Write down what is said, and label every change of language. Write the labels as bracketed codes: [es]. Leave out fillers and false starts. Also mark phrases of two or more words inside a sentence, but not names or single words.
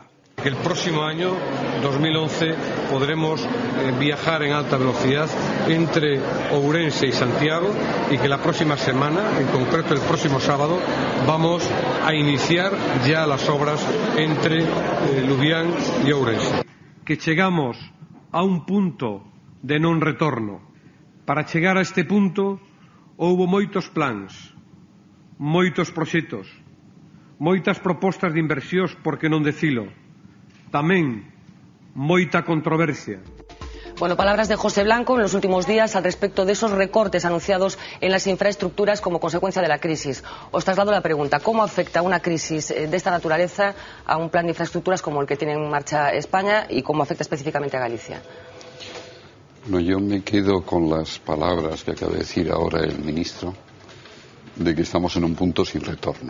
[es] El próximo año, 2011, podremos viajar en alta velocidad entre Ourense y Santiago, y que la próxima semana, en concreto el próximo sábado, vamos a iniciar ya las obras entre Lubián y Ourense. [gl] Que chegamos a un punto de non retorno. Para chegar a este punto houbo moitos plans, moitos proxectos, moitas propostas de inversións, por que non decilo. Tamén moita controversia. [es] Bueno, palabras de José Blanco en los últimos días al respecto de esos recortes anunciados en las infraestructuras como consecuencia de la crisis. Os traslado la pregunta: ¿cómo afecta una crisis de esta naturaleza a un plan de infraestructuras como el que tiene en marcha España y cómo afecta específicamente a Galicia? Bueno, yo me quedo con las palabras que acaba de decir ahora el ministro, de que estamos en un punto sin retorno.